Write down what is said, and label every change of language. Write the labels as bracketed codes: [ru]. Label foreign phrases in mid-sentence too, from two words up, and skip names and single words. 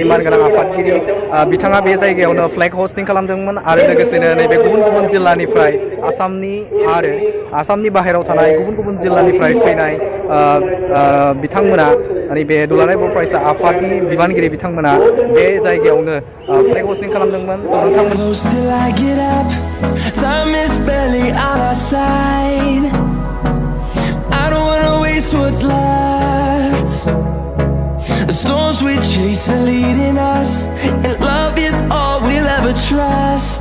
[brx] मानगोनां आफादगिरि बिथाङा बे जायगायावनो [en] flag hoisting [brx] खालामदोंमोन आरो लोगोसेनो नैबे गुबुन गुबुन जिल्लानिफ्राय आसामनि बाहेरायाव थानाय गुबुन गुबुन जिल्लानिफ्राय फैनाय बिथांमोना नैबे दुलाराय बर' फरायसा आफादनि बिबानगिरि बिथांमोना बे जायगायावनो [en] flag hoisting [brx] खालामदोंमोन। [en] What's left? The storms we chase are leading us, and love is all we'll ever trust.